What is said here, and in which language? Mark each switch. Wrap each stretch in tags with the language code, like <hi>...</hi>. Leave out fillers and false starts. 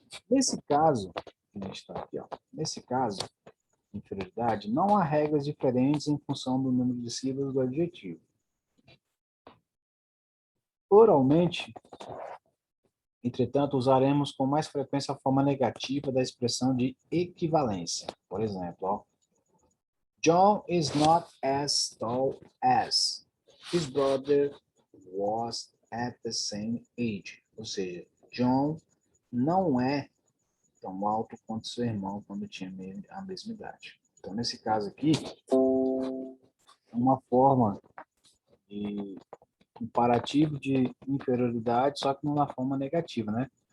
<pt>Nesse caso, a gente está aqui, ó, nesse caso, inferioridade, não há regras diferentes em função do número de sílabas do adjetivo. Oralmente, entretanto, usaremos com mais frequência a forma negativa da expressão de equivalência. Por exemplo, ó,</pt> <en>John is not as tall as his brother was at the same age.</en> <pt>Ou seja, John não é tão alto quanto seu irmão quando tinha a mesma idade. Então, nesse caso aqui, é uma forma de comparativo de inferioridade, só que numa forma negativa, né?</pt>